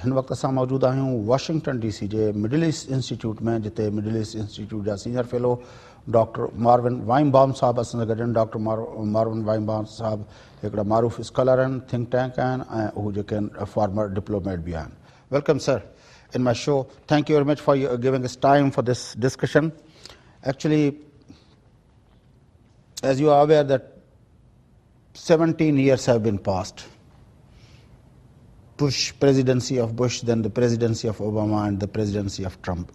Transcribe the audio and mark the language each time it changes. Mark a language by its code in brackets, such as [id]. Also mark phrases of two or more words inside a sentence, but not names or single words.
[sd] हिन वक़्त असां मौजूद आहियूं वाशिंगटन DC जे मिडिल ईस्ट इंस्टीट्यूट में, जिते मिडिल ईस्ट इंस्टीट्यूट जा सीनियर फेलो डॉक्टर मार्विन वाइनबाउम साहब असां सां गॾु आहिनि। डॉक्टर मार्विन वाइनबाउम साहब हिकिड़ा मारूफ़ स्कॉलर आहिनि, [en] think tank [sd] आहिनि ऐं उहे जेके आहिनि [en] former diplomat [sd] बि आहिनि। [en] welcome sir in my show. Thank you very much for giving us time for this discussion. Actually, as you are aware that 17 years have been passed. Presidency of Bush, then the presidency of Obama and the presidency of Trump.